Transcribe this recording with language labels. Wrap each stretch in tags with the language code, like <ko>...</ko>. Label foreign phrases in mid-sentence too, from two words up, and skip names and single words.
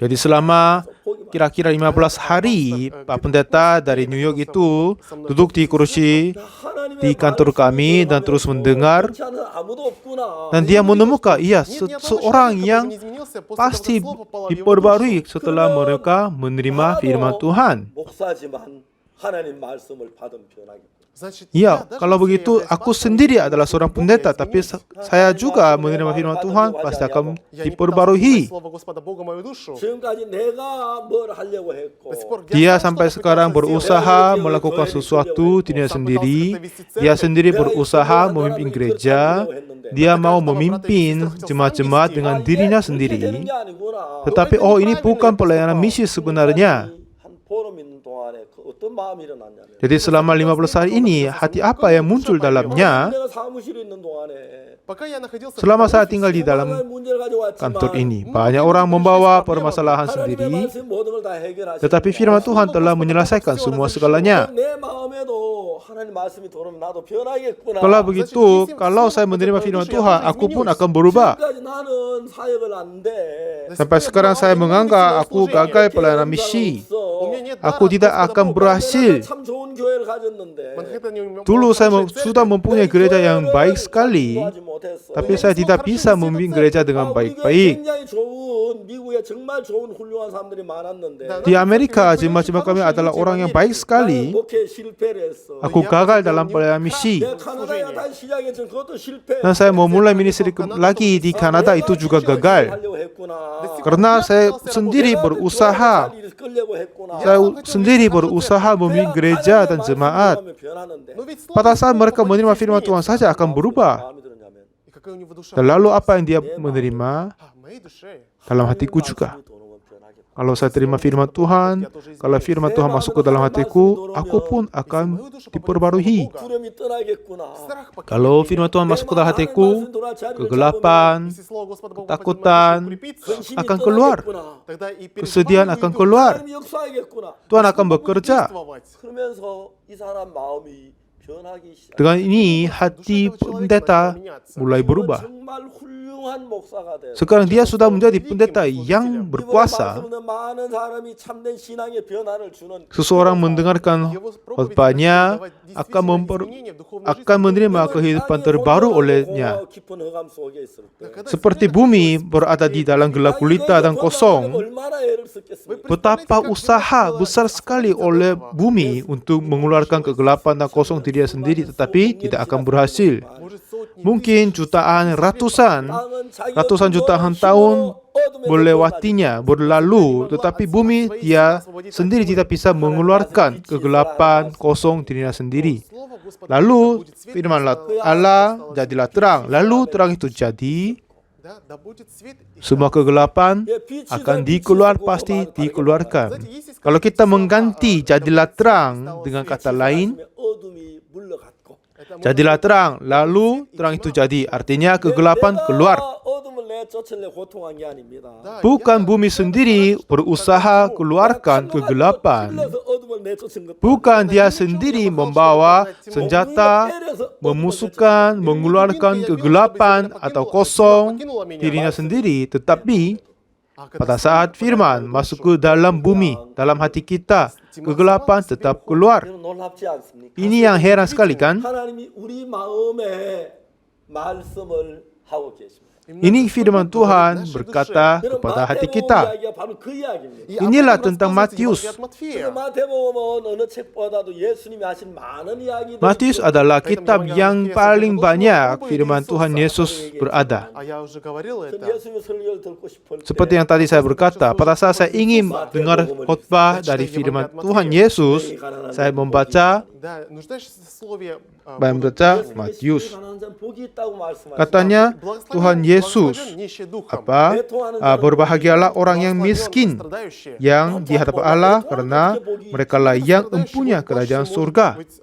<id>Jadi selama kira-kira 15 hari Pak Pendeta dari New York itu duduk di kursi di kantor kami dan terus mendengar, dan dia menemukan seorang yang pasti diperbarui setelah mereka menerima firman Tuhan.</id> <ko>목사지만 하나님 말씀을 받은 변화기.</ko> <id>Ya, kalau begitu aku sendiri adalah seorang pendeta, tapi saya juga menerima firman Tuhan, pasti akan diperbarui.</id> <ko>지금까지 내가 뭘 하려고 했고</ko> <id>Dia sampai sekarang berusaha melakukan sesuatu dirinya sendiri. Dia sendiri berusaha memimpin gereja. Dia mau memimpin jemaat-jemaat dengan dirinya sendiri. Tetapi ini bukan pelayanan misi sebenarnya.</id> <ko>한 보름 동안에 어떤 마음이 일어났냐면</ko> <id>Jadi selama 15 hari ini, hati apa yang muncul dalamnya?</id> <ko>내가 사무실에 있는 동안에</ko> <id>Selama saya tinggal di dalam kantor ini, banyak orang membawa permasalahan sendiri, tetapi firman Tuhan telah menyelesaikan semua segalanya.</id> <ko>내 마음에도 하나님 말씀이 들어오면 나도 변하겠구나.</ko> <id>Kalau begitu, kalau saya menerima firman Tuhan, aku pun akan berubah.</id> <ko>지금까지 나는 사역을 안 돼.</ko> <id>Sampai sekarang saya menganggap aku gagal pelayanan misi. Aku tidak akan berhasil.</id> <ko>참 좋은 교회를 가졌는데</ko> <id>Dulu saya sudah mempunyai gereja yang baik sekali, tapi saya tidak bisa memimpin gereja dengan baik-baik.</id> <ko>굉장히 좋은 미국에 정말 좋은 훌륭한 사람들이 많았는데</ko> <id>Di Amerika, jemaat-jemaat kami adalah orang yang baik sekali.</id> <ko>목회 실패를 했어.</ko> <id>Aku gagal dalam pelayanan misi.</id> <ko>내가 카나다에 다시 시작했지만 그것도 실패.</ko> <id>Dan saya memulai ministry lagi di Kanada, itu juga gagal.</id> <ko>하려고 했구나.</ko> <id>Karena saya sendiri berusaha. Saya sendiri berusaha memimpin gereja dan jemaat. Pada saat mereka menerima firman Tuhan saja akan berubah. Dan lalu apa yang dia menerima dalam hatiku juga. Kalau saya terima firman Tuhan, kalau firman Tuhan masuk ke dalam hatiku, aku pun akan diperbarui. Kalau firman Tuhan masuk ke dalam hatiku, kegelapan, ketakutan akan keluar. Kesedihan akan keluar. Tuhan akan bekerja.</id> <ko>그러면서 이 사람 마음이 변하기 시작.</ko> <id>Dengan ini, hati pendeta mulai berubah.</id> <ko>정말 훌륭한 목사가 돼.</ko> <id>Sekarang dia sudah menjadi pendeta yang berkuasa.</id> <ko>많은 사람이 참된 신앙의 변화를 주는</ko> <id>Seseorang mendengarkan khotbahnya akan menerima kehidupan terbaru olehnya.</id> <ko>깊은 흑암 속에 있을 때</ko> <id>Seperti bumi berada di dalam gelap gulita dan kosong,</id> <ko>얼마나 애를 썼겠습니까?</ko> <id>betapa usaha besar sekali oleh bumi untuk mengeluarkan kegelapan dan kosong dirinya sendiri, tetapi tidak akan berhasil. Mungkin jutaan, ratusan jutaan tahun melewatinya, berlalu, tetapi bumi dia sendiri tidak bisa mengeluarkan kegelapan, kosong dirinya sendiri. Lalu firman Allah, jadilah terang. Lalu terang itu jadi, semua kegelapan akan pasti dikeluarkan. Kalau kita mengganti jadilah terang dengan kata lain,</id> <ko>어둠이 물러갔고</ko> <id>jadilah terang, lalu terang itu jadi, artinya kegelapan keluar.</id> <ko>어둠을 내쫓으려 고통한 게 아닙니다.</ko> <id>Bukan bumi sendiri berusaha keluarkan kegelapan.</id> <ko>어둠을 내쫓은 것</ko> <id>Bukan dia sendiri membawa senjata, memusuhkan, mengeluarkan kegelapan atau kosong dirinya sendiri. Tetapi pada saat firman masuk ke dalam bumi, dalam hati kita, kegelapan tetap keluar.</id> <ko>놀랍지 않습니까?</ko> <id>Ini yang heran sekali kan?</id> <ko>하나님이 우리 마음에 말씀을 하고 계십니다.</ko> <id>Ini firman Tuhan berkata kepada hati kita.</id> <ko>이야기가 바로 그 이야기입니다.</ko> <id>Inilah tentang Matius.</id> <ko>그래서 마태복음은 어느 책보다도 예수님이 하신 많은 이야기들</ko> <id>Matius adalah kitab yang paling banyak firman Tuhan Yesus berada.</id> <ko>예수님의 설교를 듣고 싶을 때</ko> <id>Seperti yang tadi saya berkata, pada saat saya ingin dengar khotbah dari firman Tuhan Yesus, saya membaca Matius. Katanya Tuhan Yesus berbahagialah orang yang miskin yang di hadapan Allah, karena mereka lah yang empunya kerajaan surga.</id>